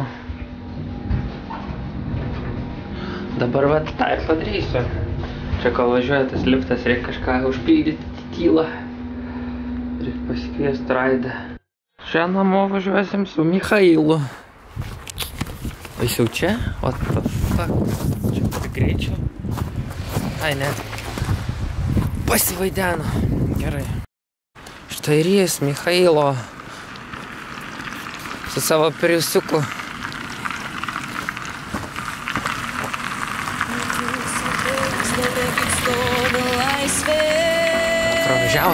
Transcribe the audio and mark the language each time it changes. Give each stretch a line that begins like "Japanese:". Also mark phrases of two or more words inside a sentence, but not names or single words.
Lithuanian: Dabar vat tą ir padarysiu. Čia kol važiuoja tas liftas, reikia kažką užpildyti tylą. Reikia pasikviesti Raidą. Čia namo važiuosim su Michailu. Jis jau čia?
English: What the fuck?
Lithuanian: Čia tik greičiau. Ai, ne. Pasivaideno. Gerai. Štai ir jis, Michailo. Su savo priusiuku. Pravažiavo.